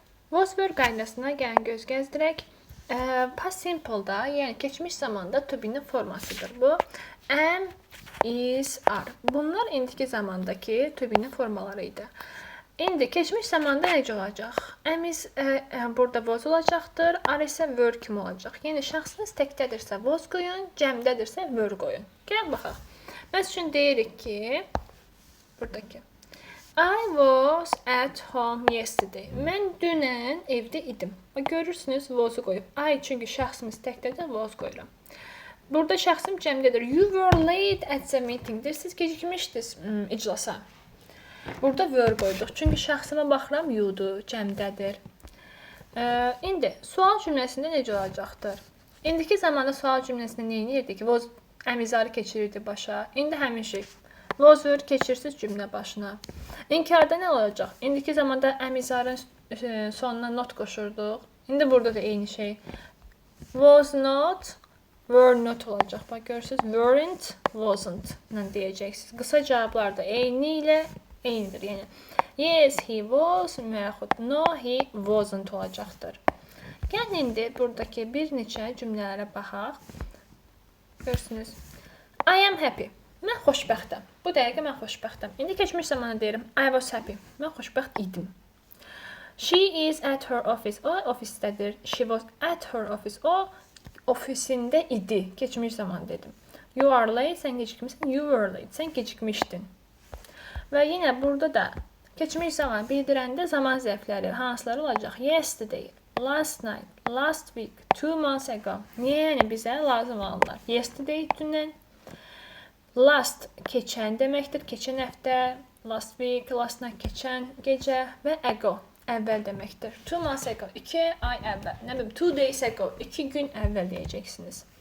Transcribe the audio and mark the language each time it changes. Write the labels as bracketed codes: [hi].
[az] Was were qaydasına gəlin göz gəzdirək. Past simple-da, yəni keçmiş zamanda to be-nin formasıdır bu. Am, is, are. Bunlar indiki zamandakı to be-nin formaları idi. İndi keçmiş zamanda necə olacaq? Am is burada was olacaqdır, are isə were kimi olacaq. Yəni şəxsiniz təkdədirsə was qoyun, cəmdədirsə were qoyun. Gəl baxaq. Məs üçün deyirik ki, buradakı [en] I was at home yesterday. [az] Mən dünən evdə idim. Görürsünüz was'u qoyub. I çünki şəxsimiz təkdədir, was qoyuram. Burada şəxsim cəmdədir. [en] You were late at the meeting. [az] Siz gecikmişdiniz iclasa. Burada were qoyduq. Çünki şəxsimə baxıram you'dur, cəmdədir. İndi sual cümləsində necə olacaqdır? İndiki zamanda sual cümləsində nə edirdik? Was əmizarı keçirirdi başa. İndi həmin şey. Was were keçirsiniz cümlə başına. İnkarda nə olacaq? İndiki zamanda əmizarın sonuna not qoşurduq. İndi burada da eyni şey. Was not, were not olacaq. Bax görürsünüz, weren't, wasn't ilə deyəcəksiniz. Qısa cavablar da eyni ilə eynidir. Yəni [en] yes, he was, [az] yaxud [en] no, he wasn't [az] olacaqdır. Gəlin indi buradakı bir neçə cümlələrə baxaq. Görürsünüz. [en] I am happy. [az] Mən xoşbəxtəm. Bu dəqiqə mən xoşbəxtəm. İndi keçmiş zamanda deyirəm [en] I was happy. [az] Mən xoşbəxt idim. [en] She is at her office. [az] O ofisdədir. [en] She was at her office. [az] O ofisində idi. Keçmiş zaman dedim. [en] You are late. [az] Sən gecikmişsən. [en] You were late. [az] Sən gecikmişdin. Və yenə burada da keçmiş zaman bildirəndə zaman zərfləri hansıları olacaq? [en] Yesterday, last night, last week, 2 months ago. [az] Niyə yəni bizə lazım olanlar? Yesterday dünən. Last keçən deməkdir, keçən həftə, last week, last night keçən gecə və ago əvvəl deməkdir. [en] 2 months ago, [az] 2 ay əvvəl, nə bilim [en] 2 days ago, [az] 2 gün əvvəl deyəcəksiniz.